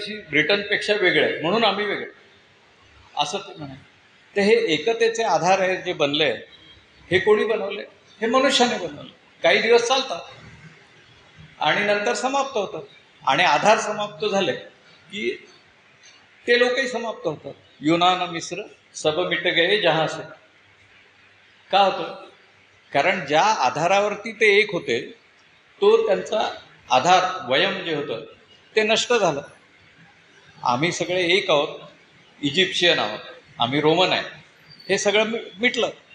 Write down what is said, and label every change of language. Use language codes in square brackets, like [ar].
[mr] ब्रिटनपेक्षा वेगळं आहे म्हणून आम्ही वेगळे असं ते म्हणे. तर हे एकतेचे आधार आहे जे बनले, हे कोणी बनवले. हे मनुष्याने बनवले. काही दिवस चालतात आणि नंतर समाप्त होतात. आणि आधार समाप्त झाले की ते लोकही समाप्त होतात. [hi] युनान मिस्र सब मिट गए जहां से. [mr] का होतं. कारण ज्या आधारावरती ते एक होते तो त्यांचा आधार वयम जे होतं ते नष्ट झालं. आम्ही सगळे एक आहोत, इजिप्शियन आहोत, आम्ही रोमन आहे, हे सगळं मिटलं.